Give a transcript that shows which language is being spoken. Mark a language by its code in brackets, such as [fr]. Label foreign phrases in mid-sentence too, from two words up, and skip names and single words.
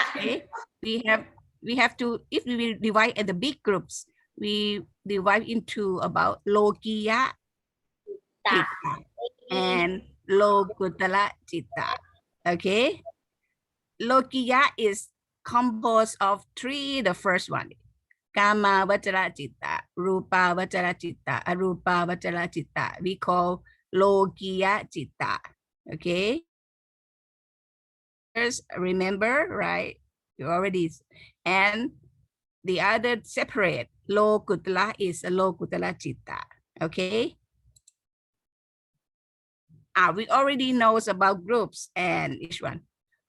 [en] Okay. We have to, if we will divide in the big groups, we divide into about [pi] Lokiya Citta [en] and [pi] Lokutala Citta. [en] Okay. Lokiya is composed of 3. The first one, [pi] Kama Vajara Citta, Rupa Vajara Citta, Arupa Vajara Citta. [en] We call [pi] Lokiya Citta. [en] Okay. Remember, right? You already, and the other separate, Lokutala is a [pi] Lokutala Citta. [en] Okay. We already knows about groups and each one.